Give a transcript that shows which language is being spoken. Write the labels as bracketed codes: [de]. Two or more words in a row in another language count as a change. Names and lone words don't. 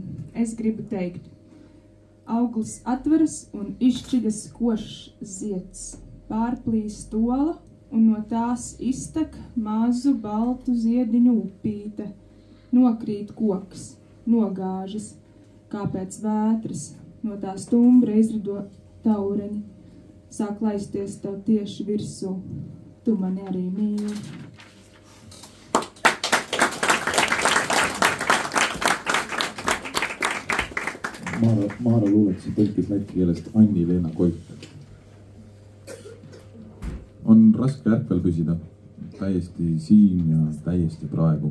[lv] Es gribu teikt, auglis atveras un izšķiļas košs zieds, pārplīs tola un no tās iztek mazu baltu ziediņu upīte, nokrīt koks, nogāžas, kā pēc vētras, no tā stumbra izrido taureņi, sāk laisties tev tieši virsū, tu mani arī mīli. [et] Maara luuletusi tõlkis läti keelest Anni-Leena Koit. On raske ärkvel püsida, täiesti siin ja täiesti praegu.